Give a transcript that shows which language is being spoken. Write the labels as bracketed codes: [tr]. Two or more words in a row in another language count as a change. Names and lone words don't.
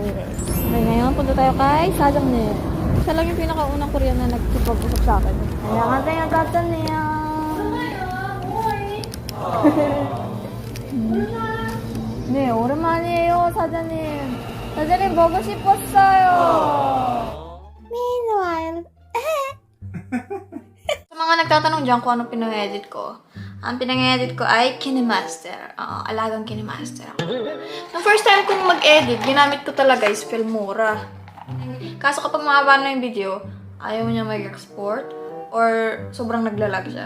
[tl] Okay, ngayon, punta tayo kay Sajangnim. Siya lang yung pinakaunang Korean na nagkipag-usap sa akin. [ko] 안녕하세요, 사장님. 네, 오랜만이에요, 사장님. 사장님, 보고 싶었어요. Meanwhile, [tl] Sa mga nagtatanong dyan kung ano pinang-edit ko, ang pinang-edit ko ay KineMaster. Alagang KineMaster ako. Yung [en] first time [tl] kong mag-edit, ginamit ko talaga is Filmora. Kaso kapag mahaba na yung video, ayaw mo niya mag-export or sobrang naglalag siya.